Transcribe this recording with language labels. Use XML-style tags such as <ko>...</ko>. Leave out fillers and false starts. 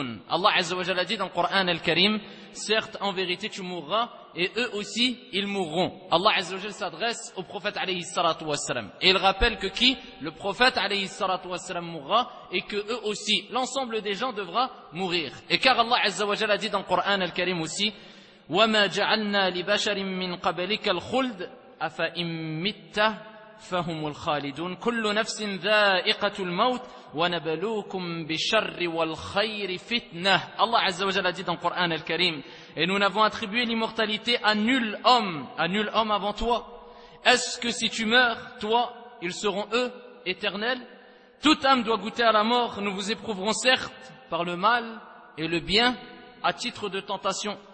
<fr>Allah</fr> <ar>Azza wa Jalla</ar> <fr>dit dans le Coran al-Karim, certes en vérité tu mourras et eux aussi ils mourront. Allah</fr> <ar>Azza wa Jalla</ar> <fr>s'adresse au prophète</fr> <ar>alayhi salatu wassalam</ar> <fr>et il rappelle que qui? Le prophète</fr> <ar>alayhi salatu wassalam</ar> <fr>mourra et que eux aussi, l'ensemble des gens devra mourir. Et car Allah Azza wa Jalla dit dans le Coran al-Karim aussi,</fr> <ar>وَمَا جَعَلْنَا لِبَشَرٍ مِّنْ قَبَلِكَ الْخُلْدِ أَفَإِن مِتَّ فَهُمُ الْخَالِدُونَ كُلُّ نَفْسٍ ذَائِقَةُ الْمَوْتِ وَنَبَلُوكُمْ بِشَرِّ وَالْخَيْرِ فِتْنَةِ.</ar> <fr>Allah</fr> <ar>Azza wa Jalla</ar> <fr>dit dans le Coran al-Karim, et nous n'avons attribué l'immortalité à nul homme avant toi. Est-ce que si tu meurs, toi, ils seront eux éternels? Toute âme doit goûter à la mort. Nous vous éprouverons certes par le mal et le bien à titre de tentation.</fr>